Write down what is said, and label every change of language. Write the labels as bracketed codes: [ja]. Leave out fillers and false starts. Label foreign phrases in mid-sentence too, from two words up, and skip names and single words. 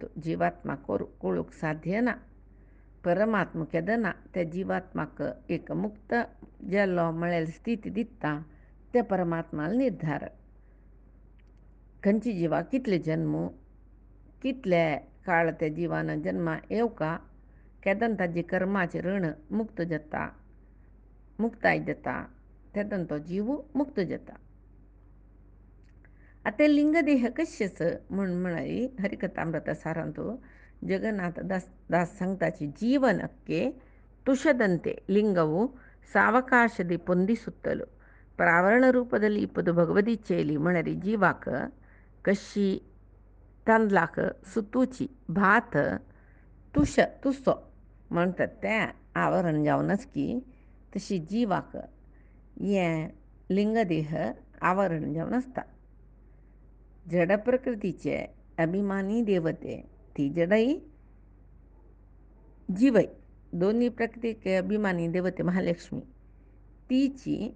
[kok] जीवात्मा कोळूक साध्य ना परमात्मा केदना त्या जीवात्माक एक मुक्त जल्लो मळेल स्थिती दिता त्या परमात्माला निर्धार खंयची जिवा कितले जन्म कितले काळ त्या जिवानं जन्मा येऊ का केदन ताजी कर्माचे ऋण मुक्त जाता मुक्ताय जाता तेदन तो जीव मुक्त जाता आता लिंगदेह कश्यच म्हणून म्हणाली हरिकथामृत सारांतो जगन्नाथ दास सांगताची [kn] ಜೀವನಕ್ಕೆ ತುಷದಂತೆ ಲಿಂಗವು ಸಾವಕಾಶದಿ ಪೊಂದಿಸುತ್ತಲು ಪ್ರಾವರಣ ರೂಪದಲ್ಲಿ ಇಪ್ಪದು ಭಗವದಿಚ್ಛೆಯಲ್ಲಿ ಮಣರಿ ಜೀವಾಕ [kok] कशी तांदलाक सुतूची भात तुसो म्हणतात त्या आवरण जावनच की तशी जीवाक हे लिंगदेह आवरण जावन आसता जड प्रकृतीचे अभिमानी देवते ती जडई जीवय दोन्ही प्रकृतीचे अभिमानी देवते महालक्ष्मी तीची